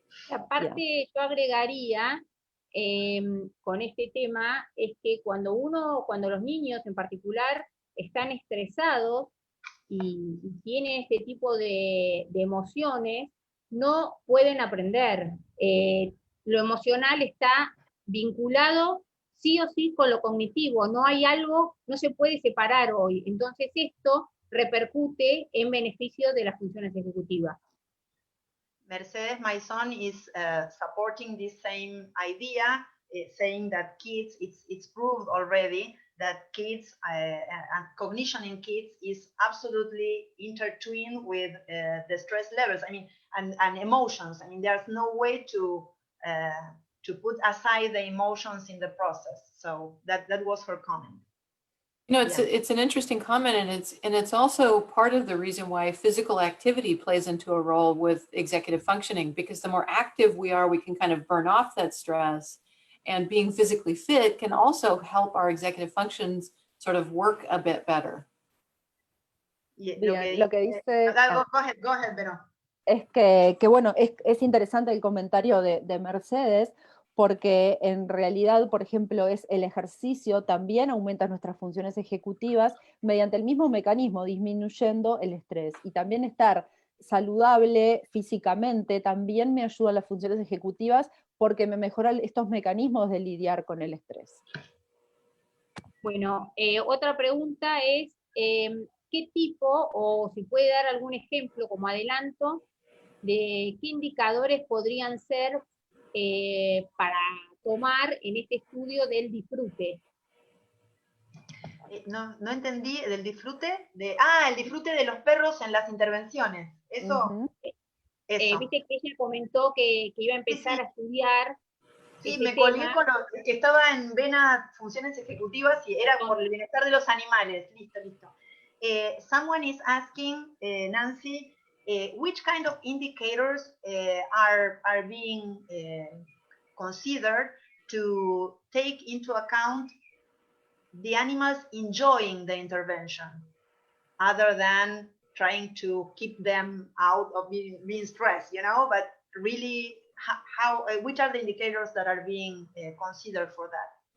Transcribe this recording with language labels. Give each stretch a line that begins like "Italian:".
Spanish: Aparte, yo agregaría con este tema, es que cuando los niños en particular están estresados y tienen este tipo de emociones, no pueden aprender. Lo emocional está vinculado sí o sí con lo cognitivo, no se puede separar hoy. Entonces esto repercute en beneficio de las funciones ejecutivas.
English: Mercedes, my son, is supporting this same idea, saying that kids, it's proved already that kids, and cognition in kids is absolutely intertwined with the stress levels, and emotions. There's no way to put aside the emotions in the process. So that was her comment. It's an interesting comment, and it's also part of the reason why physical activity plays into a role with executive functioning, because the more active we are, we can kind of burn off that stress, and being physically fit can also help our executive functions sort of work a bit better.
Spanish: Bien, lo que dice...
English: Go ahead, Vero.
Spanish: Es que bueno, es interesante el comentario de Mercedes, porque en realidad, por ejemplo, el ejercicio también aumenta nuestras funciones ejecutivas mediante el mismo mecanismo, disminuyendo el estrés. Y también estar saludable físicamente también me ayuda a las funciones ejecutivas, porque me mejoran estos mecanismos de lidiar con el estrés. Bueno, otra pregunta es, ¿qué tipo, o si puede dar algún ejemplo como adelanto, de qué indicadores podrían ser para tomar en este estudio del disfrute. No entendí, del disfrute, el disfrute de los perros en las intervenciones. Eso, eso. Viste que ella comentó que iba a empezar Sí. a estudiar. Sí, este me colgué tema. con que estaba en vena funciones ejecutivas y era por el bienestar de los animales. Listo.
English: Someone is asking, Nancy, which kind of indicators are being considered to take into account the animals enjoying the intervention, other than trying to keep them out of being stressed, but really which are the indicators that are being considered for that?